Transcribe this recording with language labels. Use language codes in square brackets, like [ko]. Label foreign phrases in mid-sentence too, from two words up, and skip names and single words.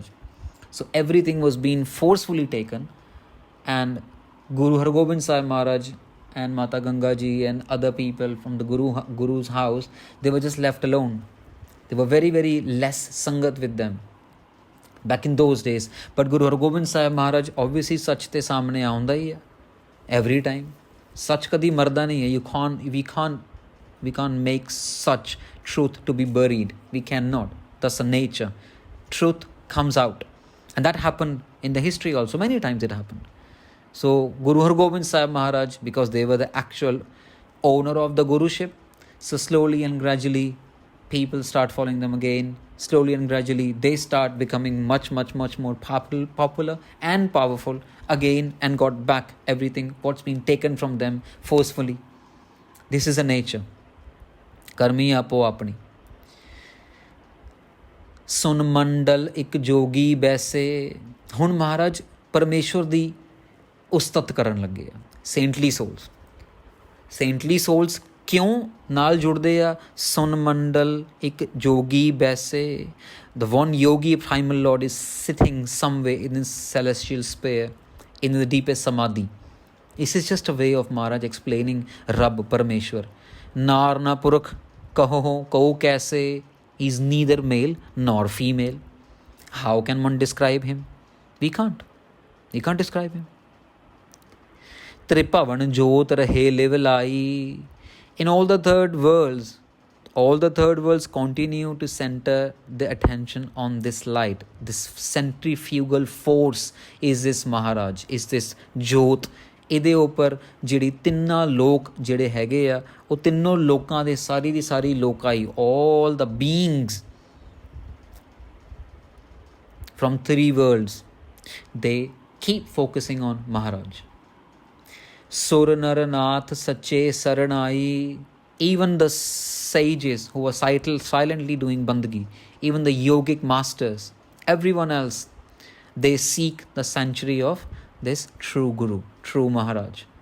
[en] So everything was being forcefully taken, and Guru Hargobind Sahib Maharaj and Mata Ganga Ji and other people from the Guru's house, they were just left alone. They were very, very less sangat with them back in those days. But Guru Hargobind Sahib Maharaj, obviously [pa] ਸੱਚ ਤੇ ਸਾਹਮਣੇ ਆਉਂਦਾ ਹੀ ਹੈ [en] every time. [pa] ਸੱਚ ਕਦੀ ਮਰਦਾ ਨਹੀਂ ਹੈ. [en] We can't make such truth to be buried. We cannot. That's the nature. Truth comes out. And that happened in the history also. Many times it happened. So Guru Hargobind Sahib Maharaj, because they were the actual owner of the Guruship, so slowly and gradually people start following them again. Slowly and gradually they start becoming much, much, much more popular and powerful again, and got back everything what's been taken from them forcefully. This is a nature. [pa] ਕਰਮੀ ਆਪੋ ਆਪਣੀ. ਸੁਨ ਮੰਡਲ ਏਕ ਜੋਗੀ ਬੈਸੇ. ਹੁਣ ਮਹਾਰਾਜ ਪਰਮੇਸ਼ਵਰ ਦੀ ਉਸਤਤ ਕਰਨ ਲੱਗੇ ਆ. [en] saintly souls [pa] ਕਿਉਂ ਨਾਲ ਜੁੜਦੇ ਆ? ਸੁਨ ਮੰਡਲ ਇੱਕ ਜੋਗੀ ਬੈਸੇ. [en] The one yogi primal Lord is sitting somewhere in his celestial sphere, in the deepest samadhi. This is just a way of Maharaj explaining Rab Parmeshwar. [pa] ਨਰ ਨਾ ਪੁਰਖ ਕਹੋ ਕੈਸੇ. [en] He's neither male nor female. How can one describe him? We can't describe him. [pa] ਤ੍ਰਿਭਵਣ ਜੋਤ ਰਹੇ ਲਿਵਲਾਈ. [en] In all the third worlds continue to center the attention on this light. This centrifugal force is this Maharaj, is this Jot. [pa] ਇਹਦੇ ਉੱਪਰ ਜਿਹੜੀ ਤਿੰਨਾਂ ਲੋਕ ਜਿਹੜੇ ਹੈਗੇ ਆ, ਉਹ ਤਿੰਨੋਂ ਲੋਕਾਂ ਦੇ ਸਾਰੀ ਦੀ ਸਾਰੀ ਲੋਕਾਈ, [en] all the beings from 3 worlds, they keep focusing on Maharaj. [pa] ਸੁਰ ਨਰ ਨਾਥ ਸਚੇ ਸਰਣਾਈ. [en] Even the sages who were silently doing bandagi, even the yogic masters, everyone else, they seek the sanctuary of this true Guru, true Maharaj.